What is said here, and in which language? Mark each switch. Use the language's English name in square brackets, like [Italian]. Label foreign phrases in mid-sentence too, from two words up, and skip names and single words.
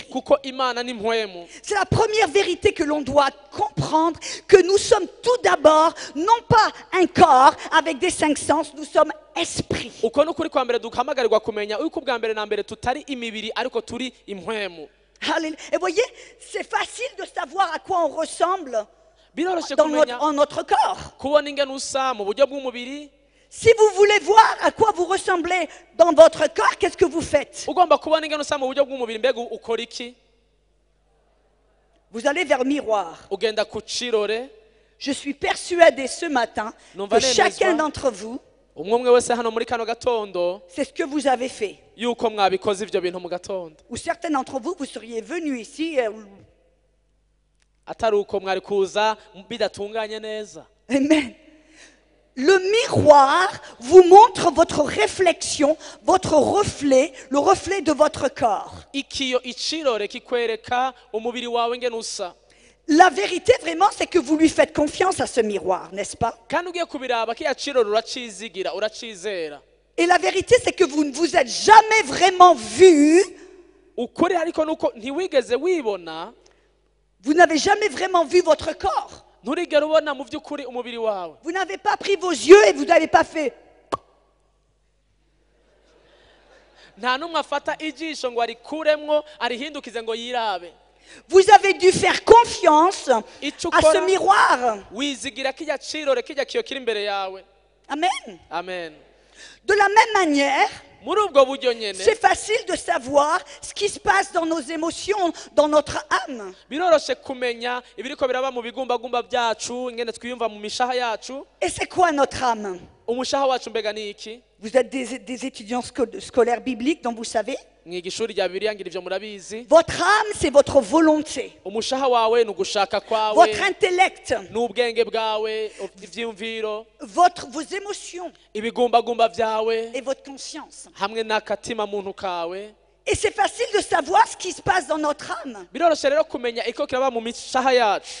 [Rundi] kuko Imana ni impwemu. [French] C'est la première vérité que l'on doit comprendre, que nous sommes tout d'abord, non pas un corps avec des cinq sens, nous sommes esprit. [Rundi] Uko nukuri kwa mbere duhamagarirwa kumenya uko ubwa mbere na mbere tutari imibiri ariko turi impwemu. [French] Alléluia. Et voyez, c'est facile de savoir à quoi on ressemble [Rundi] Biroroshe [French] dans [Rundi] kumenya [French] en notre corps. [Rundi] kubona ingene usa mu buryo bw'umubiri. [French] Si vous voulez voir à quoi vous ressemblez dans votre corps, qu'est-ce que vous faites? [Rundi] Ugomba kubona ingene usa mu buryo bw'umubiri, mbega ukora iki? [French] Vous allez vers le miroir. [Rundi] Ugenda ku cirore. [French] Je suis persuadée ce matin Non, que Vanessa. chacun d'entre vous, [Rundi] Umwe wese hano muri kano gatondo [French] c'est ce que vous avez fait. [Rundi] yuko mwabikoze ivyo bintu mu gatondo. [French] Ou certains d'entre vous, vous seriez venus ici, [Rundi] atari uko mwari kuza bidatunganye neza. Amen. [French] Le miroir vous montre votre réflexion, votre reflet, le reflet de votre corps. [Rundi] Ikiyo icirore kikwereka umubiri wawe ngene usa. [French] La vérité vraiment, c'est que vous lui faites confiance à ce miroir, n'est-ce pas? [Rundi] Kandi ugiye kubiraba kiya cirore uracizigira uracizera. [French] Et la vérité, c'est que vous ne vous êtes jamais vraiment vu. [Rundi] Ukuri ariko nuko ntiwigeze wibona. [French] Vous n'avez jamais vraiment vu votre corps. [Rundi] Nturigera ubona mu by'ukuri umubiri wawe. [French] Vous n'avez pas pris vos yeux et vous n'avez pas fait. [Rundi] Nta numwe afata ijisho ngo arikuremwo arihindukize ngo yirabe. [French] Vous avez dû faire confiance à ce miroir. [Rundi] Wizigira kijya cirore kijya kiyo kiri imbere yawe. Amen. Amen. [French] De la même manière, [Rundi] Muri ubwo buryo nyene [French] c'est facile de savoir ce qui se passe dans nos émotions, dans notre âme. [Rundi] biroroshe kumenya ibiriko biraba mu bigumbagumba byacu ingene twiyumva mu mishaha yacu. [French] Et c'est quoi notre âme? [Rundi] Umushaha wacu mbega ni iki? [French] Vous êtes des étudiants scolaires bibliques, donc vous savez. [Rundi] Mwiga ishuri rya Bibiliya ngira ivyo murabizi. [French] Votre âme, c'est votre volonté, [Rundi] Umushaha wawe ni ugushaka kwawe, [French] votre intellect, [Rundi] n'ubwenge bwawe, ivyumviro, [French] vos émotions [Rundi] ibigumbagumba vyawe, [French] et votre conscience. [Rundi] hamwe n'akatima muntu kawe. [French] Et c'est facile de savoir ce qui se passe dans notre âme. [Rundi] Biroroshe rero kumenya iko kiraba mu mishaha yacu.